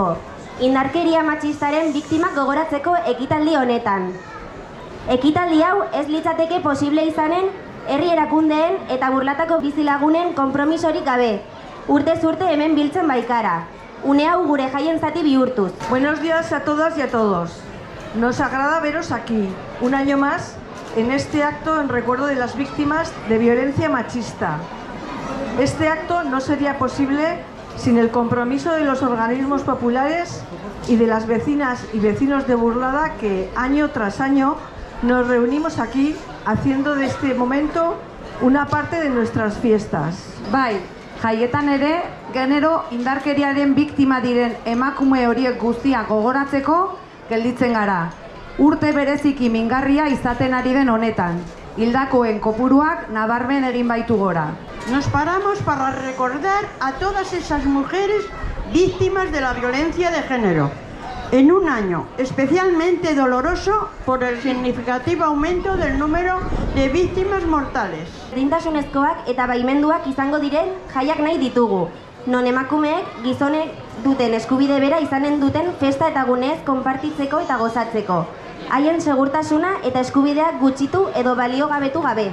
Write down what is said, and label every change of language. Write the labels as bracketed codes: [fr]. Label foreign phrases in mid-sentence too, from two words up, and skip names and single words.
[eu] Indarkeria matxistaren biktimak gogoratzeko ekitaldi honetan. Ekitaldi hau ez litzateke posible izanen herri erakundeen eta burlatako bizilagunen konpromisorik gabe. Urtez urte hemen biltzen baikara. Une hau gure jaien zati bihurtuz. [es] Buenos días a todas y a todos. Nos agrada veros aquí, un año más, en este acto en recuerdo de las víctimas de violencia machista. Este acto no sería posible sin el compromiso de los organismos populares y de las vecinas y vecinos de Burlada que año tras año nos reunimos aquí haciendo de este momento una parte de nuestras fiestas. [eu] Bai, jaietan ere, genero indarkeriaren biktima diren emakume horiek guztiak gogoratzeko gelditzen gara. Urte bereziki mingarria izaten ari den honetan. Hildakoen kopuruak nabarmen egin baitu gora. [es] Nos paramos para recordar a todas esas mujeres víctimas de la violencia de género, en un año especialmente doloroso por el significativo aumento del número de víctimas mortales. [eu] Berdintasunezkoak eta baimenduak izango diren jaiak nahi ditugu, non emakumeek gizonek duten eskubide bera izanen duten festa eta gunez konpartitzeko eta gozatzeko. Haien segurtasuna eta eskubideak gutxitu edo baliogabetu gabe.